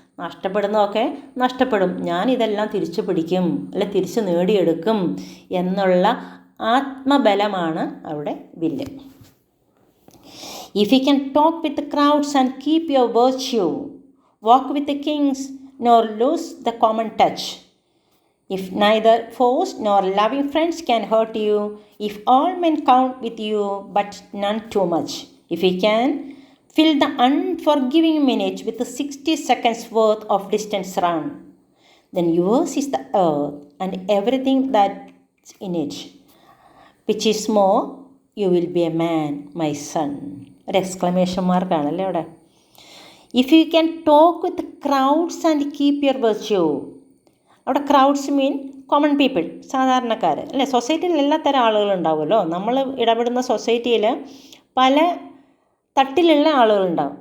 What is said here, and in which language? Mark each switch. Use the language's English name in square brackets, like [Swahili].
[Malayalam] നഷ്ടപ്പെടുന്നതൊക്കെ നഷ്ടപ്പെടും, ഞാനിതെല്ലാം തിരിച്ചു പിടിക്കും, അല്ലെ തിരിച്ചു നേടിയെടുക്കും എന്നുള്ള ആത്മബലമാണ് അവിടെ വില്ല്. [English] If you can talk with crowds and keep your virtue, walk with the kings nor lose the common touch. If neither foes nor loving friends can hurt you, if all men count with you but none too much, if we can fill the unforgiving minute with 60 seconds worth of distance run, then yours is the earth and everything that's in it. Which is more, you will be a man, my son. [Malayalam] ഒരു exclamation മാർക്കാണല്ലേ അവിടെ. [English] If you can talk with crowds and keep your virtue. [Malayalam] അവിടെ [English] crowds mean common people, [Malayalam] സാധാരണക്കാർ, അല്ലേ? സൊസൈറ്റിയിൽ എല്ലാ തരം ആളുകളുണ്ടാവുമല്ലോ. നമ്മൾ ഇടപെടുന്ന സൊസൈറ്റിയിൽ പല തട്ടിലുള്ള ആളുകളുണ്ടാവും.